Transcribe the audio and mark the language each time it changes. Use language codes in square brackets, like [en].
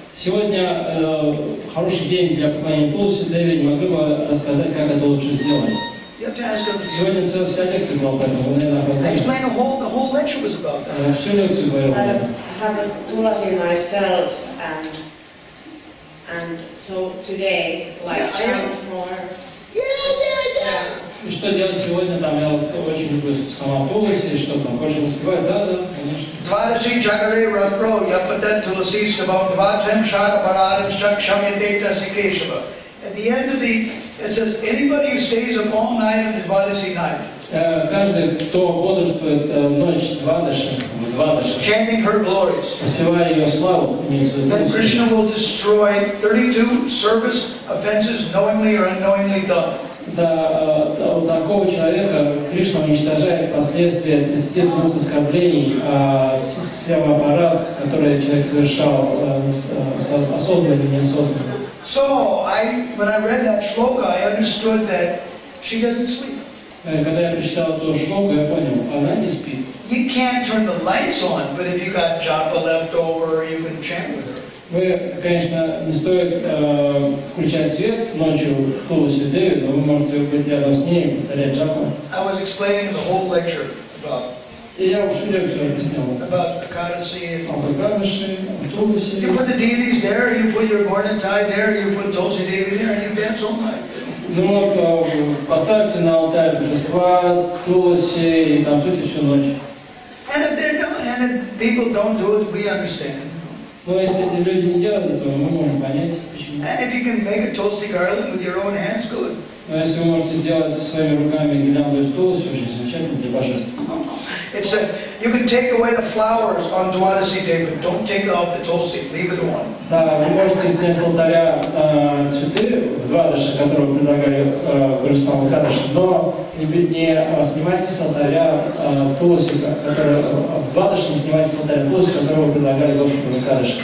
[ru] Сегодня хороший день для поклонения Туласи Деви. Не могли бы рассказать, как это лучше сделать? [en] You have to ask them. [ru] Сегодня вся лекция была по этому. Вы, наверное, [en] I [ru] опоздали. [en] explained the whole lecture was about that. [ru] Всю лекцию говорил. [en] I have a Tulasi myself, and so today, chant more. Yeah. [ru] И что делать сегодня? Там я очень люблю сама Туласи, что там больше успевать, да, конечно. [sa] Dvadashi Jagare Ratro Yapatat Tulasi Stavam Dvatam Shara Paradam Shakshamyate Tasikeshava. [en] At the end of it says, anybody who stays up all night on the Dvadasi night. [ru] Каждый, кто бодрствует ночь в Двадаши, [en] chanting her glories, [ru] воспевая ее славу, [en] then Krishna will destroy 32 service offenses knowingly or unknowingly done. [ru] У такого человека Кришна уничтожает последствия 32 оскорблений севапарат, которые человек совершал осознанно или неосознанно. [en] So, when I read that shloka, I understood that she doesn't sleep. [ru] Когда я прочитал эту шлоку, я понял, она не спит. [en] You can't turn the lights on, but if you got japa left over, you can chant with her. [ru] Вы, конечно, не стоит включать свет ночью в Туласи Деви, но вы можете быть рядом с ней и повторять джапу. [en] I was explaining the whole lecture about. [ru] И я всю лекцию объяснял. [en] About Ekadasi and [ru] Ekadashi, Tуласи. [en] You put the deities there, you put your Gornatai there, you put Tulsi Devi there, and you dance all night. [ru] Ну вот, поставьте на алтарь божества, Туласи и танцуйте всю ночь. [en] And if people don't do it, we understand. [ru] Но если эти люди не делают этого, мы можем понять, почему. [en] And if you can make a Tulsi garland with your own hands, good. [ru] Но если вы можете сделать своими руками гирлянду из Туласи, очень замечательно для божеств. [en] It said, you can take away the flowers on Dwadasi Day, but don't take off the Tulsi, leave it on. [ru] Да, вы можете снять с алтаря цветы в Двадаши, которые предлагали божествам Экадаши, но не снимайте с алтаря Туласи, в Двадаши не снимайте с алтаря Туласи, которого предлагали Господу Экадаши.